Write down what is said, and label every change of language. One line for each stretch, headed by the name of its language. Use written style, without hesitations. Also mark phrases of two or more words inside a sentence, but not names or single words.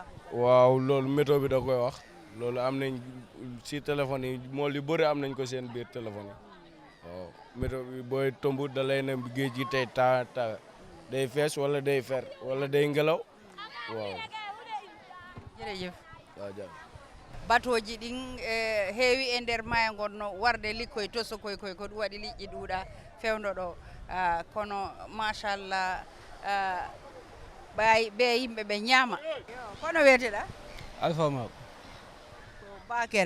Wolof: waaw loolu météo bi da koy wax loolu am nañ si téléphone yi mool yu bëri am nañ ko seen biir téléphone yi waaw météo bi booy tomb da lay ne géej gi tey ta day fees wala day fer wala day ngelaw waaw. jërëjëf. waaw jaa
Fula: batoji ɗin heewi e nder maayo ngon no warde likkoye toso koy ko ɗum waɗi liƴƴi ɗuuɗa fewndo ɗo kono machallah ɓe yimɓe ɓe ñaama kono weeteɗa Alpha Mako ko Bakere